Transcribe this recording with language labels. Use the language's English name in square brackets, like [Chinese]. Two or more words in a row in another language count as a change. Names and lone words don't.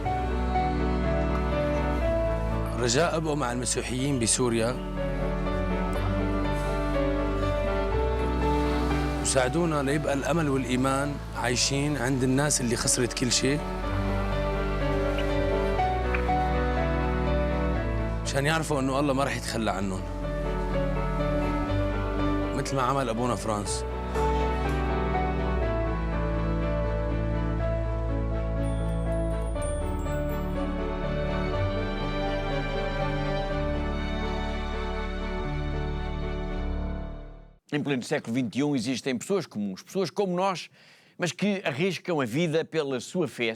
[Arabic] رجاء أبقوا مع المسيحيين بسوريا وساعدونا ليبقى الأمل والإيمان عايشين عند الناس اللي خسرت كل شيء، مشان يعرفوا إنه الله ما رح يتخلى عنهم مثل ما عمل أبونا فرانس. [Portuguese] Em pleno século XXI existem pessoas comuns, pessoas como nós, mas que arriscam a vida pela sua fé.